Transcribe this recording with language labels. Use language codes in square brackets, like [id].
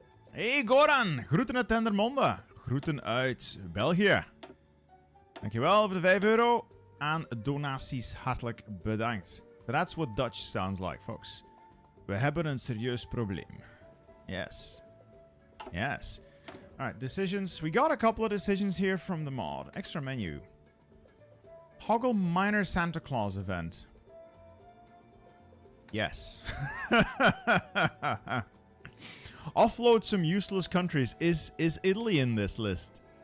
[nl] Hey Goran, groeten uit Dendermonde. Groeten uit België. Dankjewel voor de €5 aan donaties. Hartelijk bedankt. [en] That's what Dutch sounds like, folks. [nl] We hebben een serieus probleem. [en] Yes. Yes. Alright, decisions. We got a couple of decisions here from the mod. Extra menu. Toggle minor Santa Claus event. Yes. Offload some useless countries. Is Italy in this list?